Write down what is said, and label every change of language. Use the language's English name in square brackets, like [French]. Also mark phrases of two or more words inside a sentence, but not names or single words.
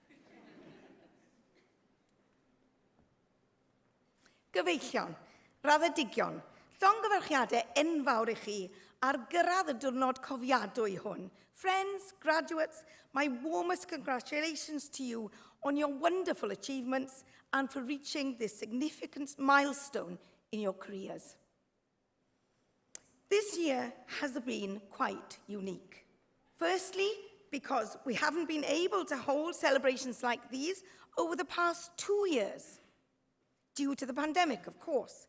[Welsh] Gyfeillion, raddedigion, llongyfarchiadau enfawr I chi ar gyrraedd y diwrnod cofiadwy hwn. [English] Friends, graduates, my warmest congratulations to you on your wonderful achievements and for reaching this significant milestone in your careers. This year has been quite unique. Firstly, because we haven't been able to hold celebrations like these over the past 2 years, due to the pandemic, of course.